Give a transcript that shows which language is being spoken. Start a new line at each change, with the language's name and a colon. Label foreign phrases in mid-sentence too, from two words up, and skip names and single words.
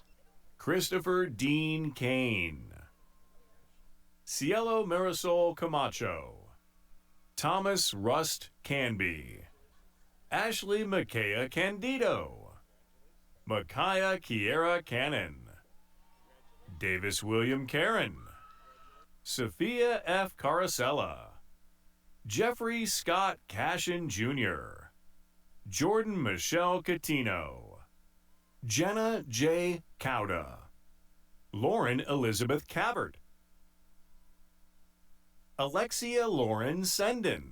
English: Christopher Dean Kane. Cielo Marisol Camacho. Thomas Rust Canby. Ashley Makaya Candido. Makaya Kiera Cannon. Davis William Karen. Sophia F. Carasella. Jeffrey Scott Cashin Jr. Jordan Michelle Catino. Jenna J. Cauda. Lauren Elizabeth Cabert. Alexia Lauren Senden.